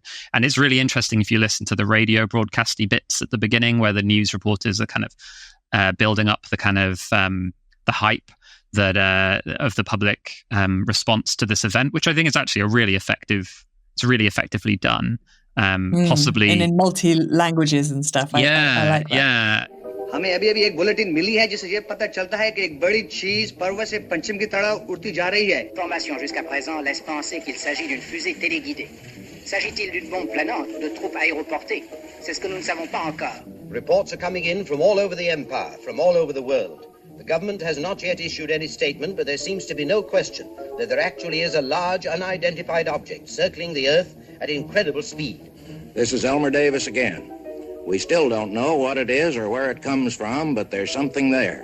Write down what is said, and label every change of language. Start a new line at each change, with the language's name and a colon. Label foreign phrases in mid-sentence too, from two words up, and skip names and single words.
English: And it's really interesting if you listen to the radio broadcasty bits at the beginning where the news reporters are kind of building up the kind of the hype that of the public response to this event, which I think is actually really effectively done. Possibly and in multi languages and stuff. I like that. Yeah.
Hindi: हमें अभी एक बुलेटिन मिली है जिससे ये पता चलता है कि एक बड़ी चीज पर्वत से पश्चिम की तरफ उड़ती जा रही है.
French: Information jusqu'à présent laisse penser qu'il s'agit d'une fusée téléguidée. S'agit-il d'une bombe planante ou de troupes aéroportées? C'est ce que nous ne savons pas encore.
English: Reports are coming in from all over the empire, from all over the world. The government has not yet issued any statement, but there seems to be no question that there actually is a large unidentified object circling the Earth at incredible speed. This is Elmer Davis again. We still don't know what it is or where it comes from, but there's something there.